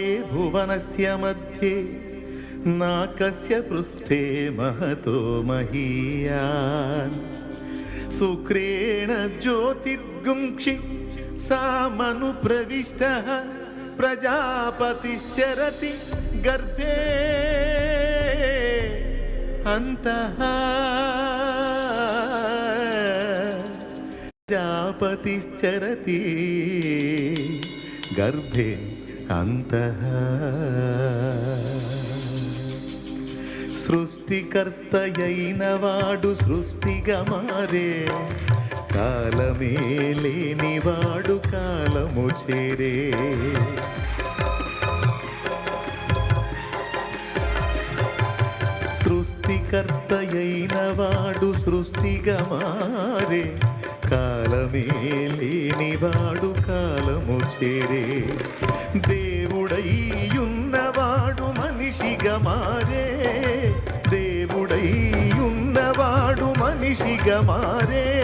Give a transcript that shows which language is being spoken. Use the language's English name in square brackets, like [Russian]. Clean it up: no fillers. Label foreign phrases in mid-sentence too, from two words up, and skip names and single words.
[Sanskrit] भुवनस्य मध्ये नाकस्य पृष्ठे महतो महीयान् शुक्रेण ज्योतिर्गुंक्षि सामनुप्रविष्टः प्रजापतिश्चरति गर्भे अंतः प्रजापतिश्चरति गर्भे अंतः [Telugu] సృష్టికర్తయైనవాడు సృష్టిగా మారే కాలమే లేనివాడు కాలము చేరే సృష్టికర్తయైనవాడు సృష్టిగా మారే కాలమే లేనివాడు కాలము చేరే దేవుడై ఉన్నవాడు మనిషిగా మారే దేవుడై ఉన్నవాడు మనిషిగా మారే